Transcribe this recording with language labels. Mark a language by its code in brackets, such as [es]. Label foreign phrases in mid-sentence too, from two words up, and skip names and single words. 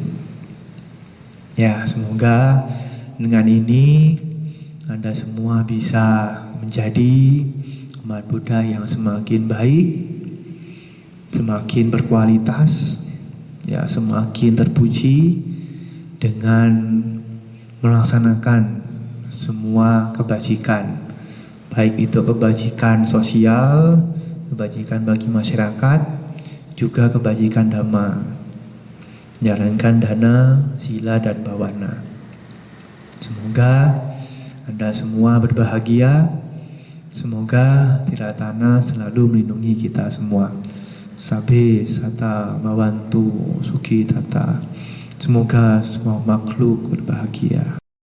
[id] Ya, semoga dengan ini Anda semua bisa menjadi umat Buddha yang semakin baik, semakin berkualitas, semakin terpuji dengan melaksanakan semua kebajikan, baik itu kebajikan sosial, kebajikan bagi masyarakat, juga kebajikan dhamma. Jalankan dana, sila, dan bawana. Semoga Anda semua berbahagia. Semoga Tiratana selalu melindungi kita semua. [pi] Sabe sata bawantu suki tata. [id] Semoga semua makhluk berbahagia.